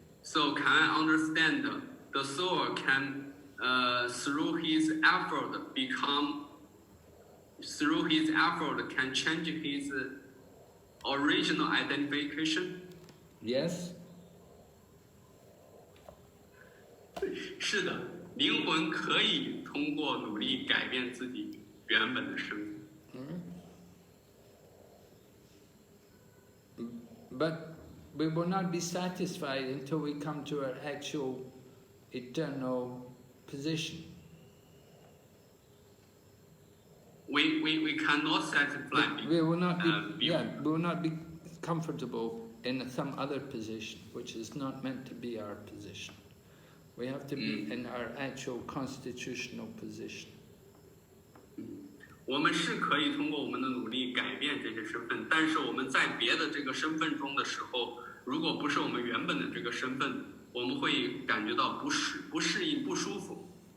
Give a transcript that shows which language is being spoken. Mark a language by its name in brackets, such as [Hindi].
[English] So can I understand the soul can through his effort can change his original identification? Yes? [Chinese] 是的，灵魂可以通过努力改变自己原本的身份。 [English] But we will not be satisfied until we come to our actual eternal position. We cannot satisfy. We will not be, we will not be comfortable in some other position, which is not meant to be our position. We have to be in our actual constitutional position. [Chinese] 我们是可以通过我们的努力改变这些身份，但是我们在别的这个身份中的时候，如果不是我们原本的这个身份，我们会感觉到不适应、不舒服。